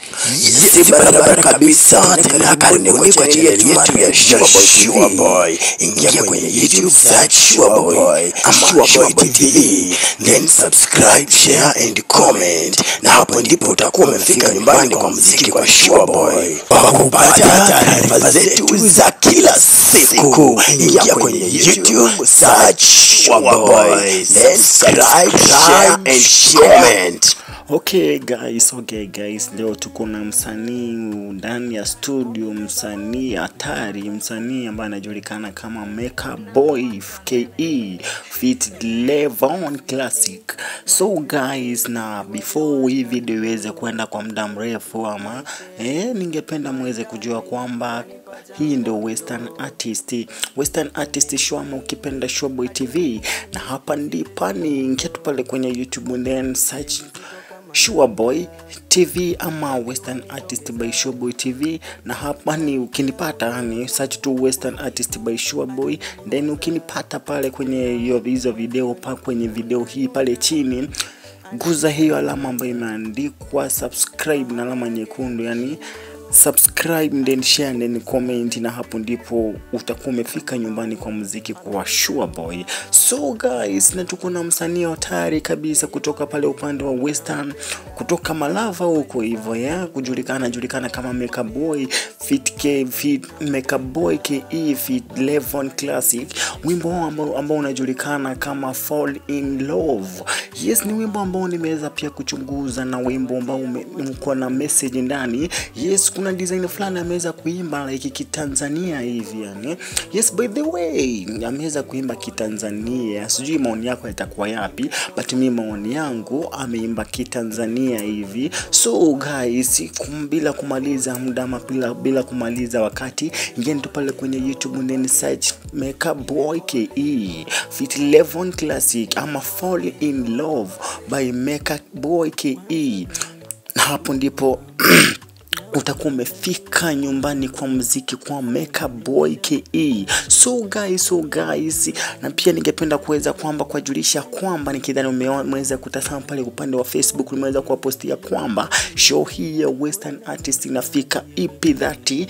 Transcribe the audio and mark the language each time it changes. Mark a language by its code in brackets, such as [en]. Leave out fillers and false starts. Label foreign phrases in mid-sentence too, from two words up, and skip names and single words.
[sw] Yes, barabara kabisa. Tena karibuni kwa chaneli yetu ya Shua Boy. Ingia kwenye YouTube, search Shua Boy ama Shua Boy TV, [en] then subscribe, share and comment, [sw] na hapo ndipo utakuwa umefika nyumbani kwa muziki kwa Shua Boy. Kwa kupata taarifa zetu za kila siku, ingia kwenye YouTube, search Shua Boy, [en] then subscribe, share and comment. Okay guys, [sw] leo tuko na msanii ndani ya studio, msanii hatari, msanii ambaye anajulikana kama Meka Boy KE feat Levon Classic. [en] So guys, [sw] na before hii video iweze kwenda kwa muda mrefu ama ningependa muweze kujua kwamba hii ndio Western Artist show ama ukipenda Shua Boy TV, na hapa ndipo ni ingia pale kwenye YouTube then search Shua Boy TV ama Western Artist by Shua Boy TV, na hapa ni ukinipata ni search tu Western Artist by Shua Boy, then ukinipata pale kwenye hizo video kwenye video hii pale chini guza hiyo alama ambayo imeandikwa subscribe na alama nyekundu, yani [en] subscribe then share then comment, [sw] na hapo ndipo utakuwa umefika nyumbani kwa muziki kwa Shua Boy. [en] So guys, [sw] na tuko na msanii hatari kabisa kutoka pale upande wa Western, kutoka Malava huko hivyo ya kujulikana kama Meka Boy feat Meka Boy KE feat Levon Classic. Wimbo ambao unajulikana kama Fall in Love. Yes, ni wimbo ambao nimeweza pia kuchunguza, na wimbo ambao uko na message ndani. Yes, kuna design fulani ameweza kuimba like kitanzania hivi yani. [en] Yes, by the way, [sw] ameweza kuimba kitanzania. Sijui maoni yako yatakuwa yapi, but mimi maoni yangu ameimba kitanzania hivi. [en] So guys, [sw] bila kumaliza muda ama bila kumaliza wakati, ingieni tu pale kwenye YouTube then search Meka Boy KE feat Levon Classic ama Fall in Love by Meka Boy KE, na hapo ndipo utakuwa umefika nyumbani kwa muziki kwa Meka Boy KE. [en] So guys, [sw] na pia ningependa kuweza kwamba kujulisha kwamba nikidhani umeweza kutazama pale upande wa Facebook, nimeweza kuwapostia kwamba show hii ya Western Artist inafika EP 30.